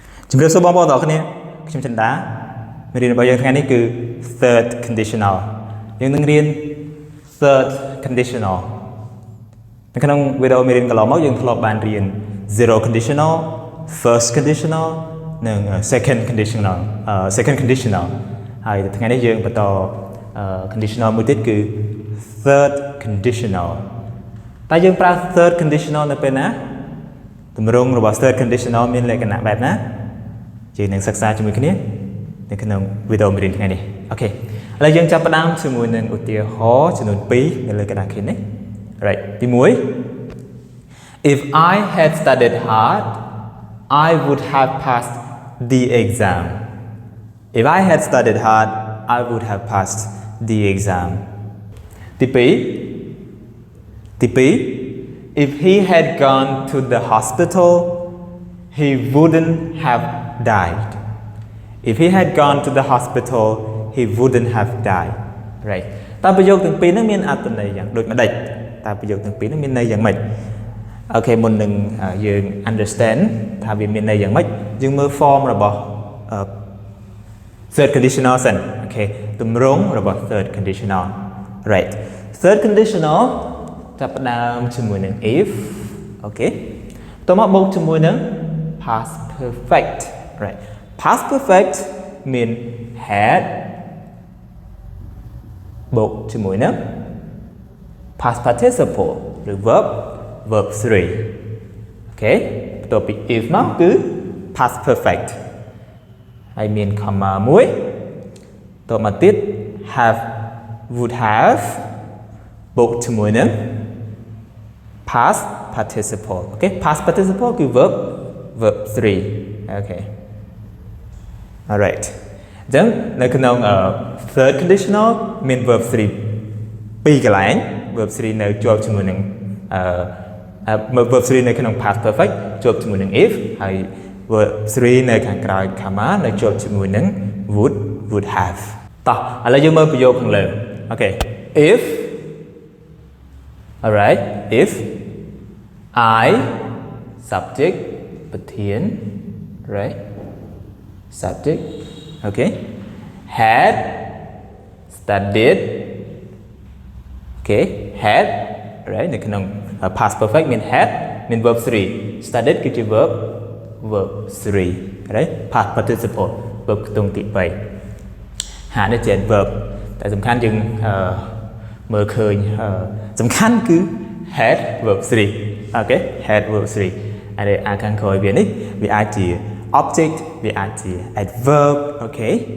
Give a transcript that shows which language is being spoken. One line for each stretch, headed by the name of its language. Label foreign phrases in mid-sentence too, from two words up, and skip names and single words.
Khmer: ជំរាបសួរបងប្អូនទាំងអស់គ្នាខ្ញុំចិន្តាមេរៀនរបស់យើងថ្ងៃនេះគឺ
English: third conditional
Khmer: យើងនឹងរៀន
English: third conditional
Khmer: នៅក្នុងវីដេអូមេរៀនកន្លងមកយើងធ្លាប់បានរៀន zero
English: conditional first conditional
Khmer: និង
English: second conditional
Khmer: ហើយថ្ងៃនេះយើងបន្ត conditional មួយទៀតគឺ
English: third conditional
Khmer: តែយើងប្រើ
English: third conditional
Khmer: នៅ ពេលណាទម្រង់របស់
English: third conditional
Khmer: មានលក្ខណៈបែបណាយើងនឹងសិក្សាជាមួយគ្នានៅក្នុងវីដេអូមេរៀនថ្ងៃនេះអូខេឥឡូវយើងចាប់ផ្ដើមជាមួយនឹងឧទាហរណ៍ចំនួន2នៅលើกระดาษខៀននេះ right ទី1
English: If I had studied hard I would have passed the exam If I had studied hard I would have passed the exam
Khmer: ទី 2
English: If he had gone to the hospital he wouldn't have died If he had gone to the hospital he wouldn't have died
Khmer: right តើប្រយោគទាំងពីរហ្នឹងមានអត្ថន័យយ៉ាងដូចម្ដេចតើប្រយោគទាំងពីរហ្នឹងមានន័យយ៉ាងម៉េចអូខេមុននឹងយើង understand ថាវាមានន័យយ៉ាងម៉េចយើងមើល form របស់
English: third conditional
Khmer: សិនអូខេទម្រង់របស់
English: third conditional right third conditional
Khmer: ចាប់ផ្ដើមជាមួយនឹង if អូខេបន្ទាប់មកបូកជាមួយនឹង
English: past perfect right past perfect
Khmer: មាន had បូក ជាមួយនឹង
English: past participle
Khmer: ឬ verb 3អូខេបន្ទាប់ពី if មកគឺ
English: past perfect
Khmer: ហើយមាន comma មួយបន្ទាប់មកទៀត
English: have would have
Khmer: បូកជាមួយនឹង
English: past participle
Khmer: អូខេ
English: past participle
Khmer: គឺ verb 3អូខេ alright អញ្ចឹងនៅក្នុង third conditional មាន verb 3ពីរកន្លែង verb 3នៅជាប់ជាមួយនឹងverb 3 នៅក្នុង
English: past perfect
Khmer: ជាប់ជាមួយនឹង if ហើយ verb 3នៅខាងក្រោយ comma នៅជាប់ជាមួយនឹង
English: would have
Khmer: តោះឥឡូវយើងមើលប្រយោគខាងលើអូខេ
English: if alright if I subject
Khmer: ប្រធាន
English: right subject okay had studied okay had right
Khmer: នៅក្នុង
English: past perfect
Khmer: មាន had មាន
English: verb 3 studied
Khmer: គឺជា
English: verb 3 right past participle verb
Khmer: ខ្ទង់ទី3ហានេះជា verb តែសំខាន់យើងមើលឃើញសំខាន់គឺ
English: had verb 3 okay had verb 3
Khmer: ហើយអាខាងក្រោយវានេះវាអាចជា object វាអាចជា
English: adverb okay